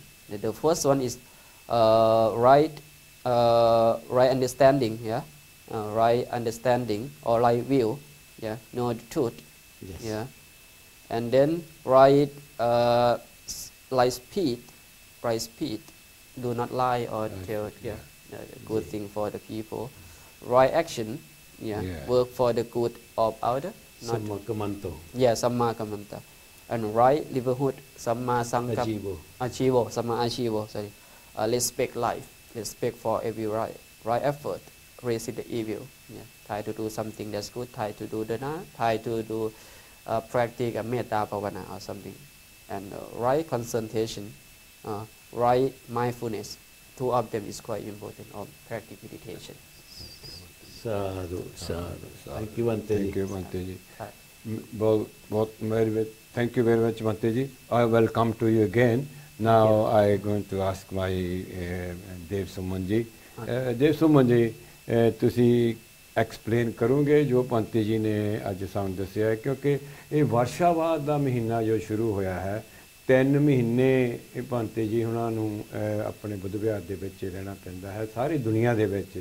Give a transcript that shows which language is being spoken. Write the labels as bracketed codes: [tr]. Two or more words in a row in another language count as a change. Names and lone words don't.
[en] The first one is right understanding, right understanding or right view, know the truth, and then right speed, do not lie or tell good thing for the people. Right action, work for the good of others. [pi] Samma kammanto. Samma kamanta. [en] And right livelihood, [pi] samma sankap. Achivo, samma achivo. [en] Sorry. Respect life, respect for every right. Right effort, resist the evil. Try to do something that's good. Try to do dana. Try to do practice a [pi] metta bhavana [en] or something. And right concentration, right mindfulness. 2 of them is quite important of practice meditation. [pi] Sadhu, sadhu. [en] Thank you, Mantaji. Thank you, Mantaji. Thank you very much, Mantaji. I will come to you again. Now I am going to ask my Dev Sumanji. [pa] Dev Sumanji, ਤੁਸੀਂ ਐਕਸਪਲੇਨ ਕਰੋਗੇ ਜੋ ਪੰਤੀ ਜੀ ਨੇ ਅੱਜ ਸਾਨੂੰ ਦੱਸਿਆ ਹੈ, ਕਿਉਂਕਿ ਇਹ ਵਰਸ਼ਾਵਾਦ ਦਾ ਮਹੀਨਾ ਜੋ ਸ਼ੁਰੂ ਹੋਇਆ ਹੈ, 3 ਮਹੀਨੇ ਇਹ ਪੰਤੀ ਜੀ ਉਹਨਾਂ ਨੂੰ ਆਪਣੇ ਬੁੱਧ ਵਿਹਾਰ ਦੇ ਵਿੱਚ ਰਹਿਣਾ ਪੈਂਦਾ ਹੈ ਸਾਰੀ ਦੁਨੀਆ ਦੇ ਵਿੱਚ।